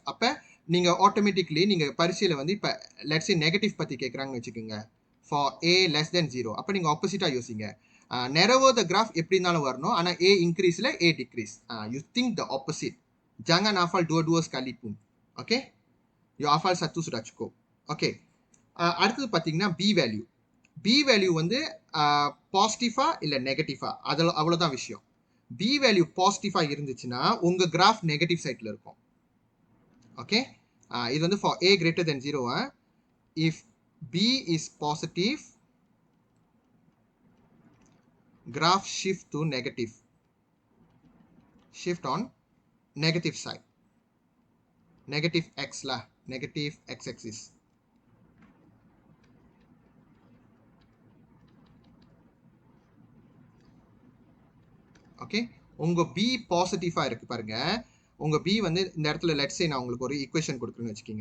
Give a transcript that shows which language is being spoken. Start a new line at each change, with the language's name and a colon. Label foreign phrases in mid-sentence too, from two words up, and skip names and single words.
Tamil: அப்போ நீங்க ஆட்டோமேட்டிக்லி நீங்க பரிசையில் வந்து இப்போ
English: let's say negative
Tamil: பற்றி கேட்குறாங்கன்னு வச்சுக்கோங்க.
English: for a less than 0,
Tamil: அப்போ நீங்கள் ஆப்போசிட்டாக யோசிங்க.
English: narrow the graph
Tamil: எப்படி இருந்தாலும் வரணும்.
English: ஆனால் a increaseil a decrease. You think the opposite.
Malay: Jangan hafal dua-dua sekalipun. Okay? You hafal satu sudah cukup.
Tamil: Okay. அடுத்தது பார்த்தீங்கன்னா b வேல்யூ. b வேல்யூ வந்து பாசிட்டிவா இல்லை நெகட்டிவா, அதில் அவ்வளோதான் விஷயம். b வேல்யூ பாசிட்டிவா இருந்துச்சுன்னா உங்க கிராஃப்
English: negative sidela
Tamil: இருக்கும். ஓகே, இது வந்து
English: for a greater than 0. If b is positive, graph shift to negative. Shift on negative side. Negative x lah, negative x-axis.
Tamil: ஓகே, உங்க b பாசிட்டிவா இருக்கு பாருங்க. உங்க b வந்து இந்த இடத்துல
English: let's say
Tamil: நான் உங்களுக்கு ஒரு ஈக்குவேஷன் கொடுக்குறேன்னு வச்சுக்கோங்க.